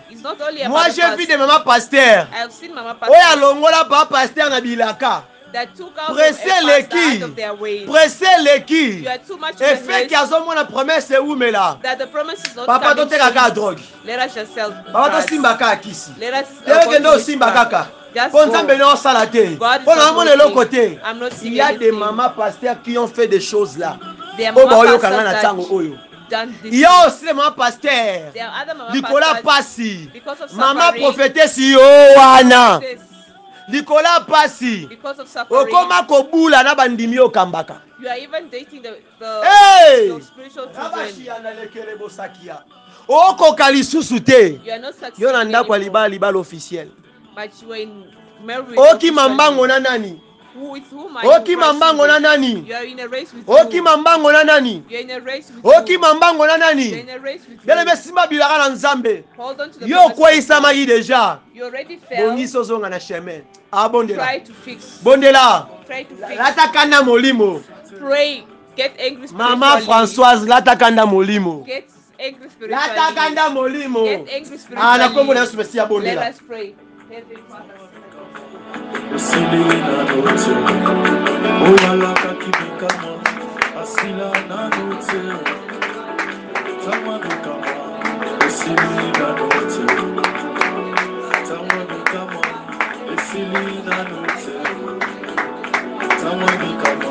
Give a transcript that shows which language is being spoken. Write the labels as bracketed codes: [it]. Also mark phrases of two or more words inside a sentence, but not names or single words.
[en] it's not only about [fr] Moi [en] the [fr] j'ai vu des [en] pastor. [fr] mamans pasteurs. [en] I've seen Mama [ln] Oyo [en] Pastor [ln] alongola baba pasteur na bilaka. [en] that took out [fr] Pressez [en] a [fr] les [en] pastor out [fr] qui [en] of their ways. [fr] Pressez les qui [en] You are too much in the [fr] Effet qui [en] haste [ln] azomona promesse eumela. [en] that the promise is not [ln] Papa [en] coming [ln] totekaka [en] soon. [ln] drogue. [en] Let us just sell [ln] Papa [en] drugs. [ln] tosimbaka akisi. [en] Let us [ln] Tekende osimba kaka. [en] Just [ln] Po [en] go. [ln] nzambe ne osala te. [en] God is [ln] Po na [en] not [ln] mona eloko [en] working. [ln] te. [en] I'm not [fr] Il [en] seeing [fr] y a des [en] anything. [fr] mamans pasteurs qui ont fait des choses là. [en] There are [ln] Oyo [en] mama [ln] baoyokanga na [en] pastors [ln] ntango [en] that [ln] oyo. [en] done this. [fr] Il y a aussi les mamans pasteurs. [en] There are other mama [ln] Likola [en] pastors [ln] pasi. [en] because of [ln] Mama [en] suffering. [ln] prophétesse yo wana. [en] This, [ln] Likola pasi. [en] because of suffering. [ln] Okoma kobula na bandimi okambaka. [en] You are even dating the Hey! your spiritual children. [ln] okoka lisusu te [en] You are not [ln] yo [en] succeeding [ln] na ndako ya [en] anymore, [ln] libala [fr] libala officiel [en] but you are in marriage. [ln] okima mbango na nani [en] With whom are you [ln] okima mbango na [en] rushing [ln] nani [en] with? You are in a race with [ln] okima mbango na nani [en] you are in a race with [ln] okima mbango na [en] you are [ln] nani [en] in a race with [ln] beleme [en] you. [ln] simba bilaka na nzambe [en] Hold on to the [ln] yo [en] promises of God. [ln] okweyisamaki deja [en] You already failed. [ln] bongisi ozonga na chemin abondela [en] Try to fix. [ln] bondela [en] Try to fix. [ln] latakanda molimo [en] Pray. Get angry [ln] mama [en] spiritually. [ln] Françoise latakanda molimo [en] Get angry spiritually. [ln] latakanda molimo [en] Get angry spiritually. [ln] na kombo na yesu mesi [en] Let [ln] abondela [en] us pray. Heavenly Father, Asila na note, oyala kakibikama. Asila na note, tama bikama. Asili na note, tama bikama. Asili na note, tama bikama.